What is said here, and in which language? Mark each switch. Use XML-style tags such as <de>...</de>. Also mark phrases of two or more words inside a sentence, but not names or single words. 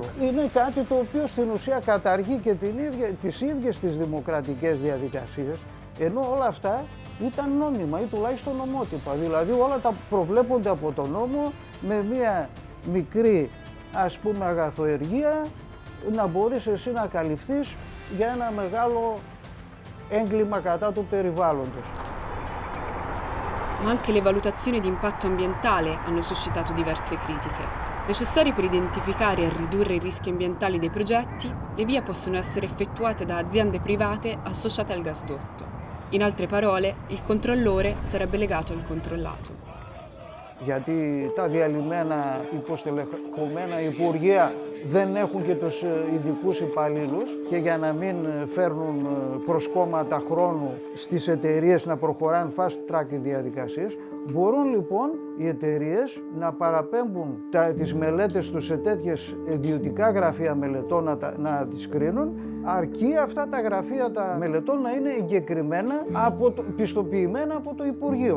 <el>Είναι κάτι το οποίο στην ουσία καταργεί και τις ίδιες τις δημοκρατικές διαδικασίες, ενώ όλα αυτά ήταν νόμιμα ή τουλάχιστον νομότυπα. Δηλαδή όλα τα προβλέπονται από τον νόμο με μία μικρή αγαθοεργία να μπορείς εσύ να καλυφθείς για ένα μεγάλο έγκλημα κατά του περιβάλλοντος.</el> <it>Ma anche le valutazioni di impatto ambientale hanno suscitato diverse critiche. Necessarie per identificare e ridurre i rischi ambientali dei progetti, le VIA possono essere effettuate da aziende private associate al gasdotto. In altre parole, il controllore sarebbe legato al controllato.</it> <el>Γιατί τα διαλυμένα υποστελεχωμένα υπουργεία δεν έχουν και τους ειδικούς υπαλλήλους και για να μην φέρνουν προσκόμματα χρόνου στις εταιρείες να προχωράνε</el> <en>fast track</en> <el>οι διαδικασίες, Μπορούν λοιπόν οι εταιρείες να παραπέμπουν τις μελέτες τους σε τέτοιες ιδιωτικά γραφεία μελετών να τις κρίνουν, αρκεί αυτά τα γραφεία τα μελετών να είναι εγκεκριμένα, πιστοποιημένα από το Υπουργείο.</el>